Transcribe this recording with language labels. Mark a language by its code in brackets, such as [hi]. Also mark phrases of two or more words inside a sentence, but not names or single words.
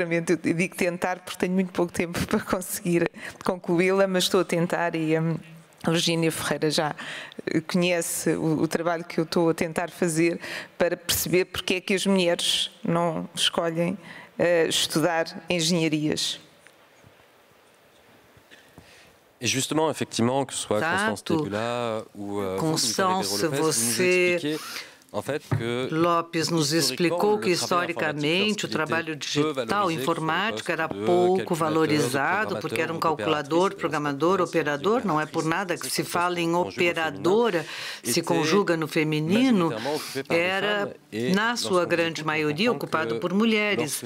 [pt] Eu digo tentar porque tenho muito pouco tempo para conseguir concluí-la, mas estou a tentar, e a Virgínia Ferreira já conhece o trabalho que eu estou a tentar fazer para perceber porque é que as mulheres não escolhem estudar engenharias. [fr] Et justement, effectivement, que ce soit Constance Tebula ou Constance, [pt] você Lopes nos explicou que, historicamente, o trabalho digital, informática, era pouco valorizado, porque era um calculador, programador, operador. Não é por nada que se fala em operadora, se conjuga no feminino, era, na sua grande maioria, ocupado por mulheres.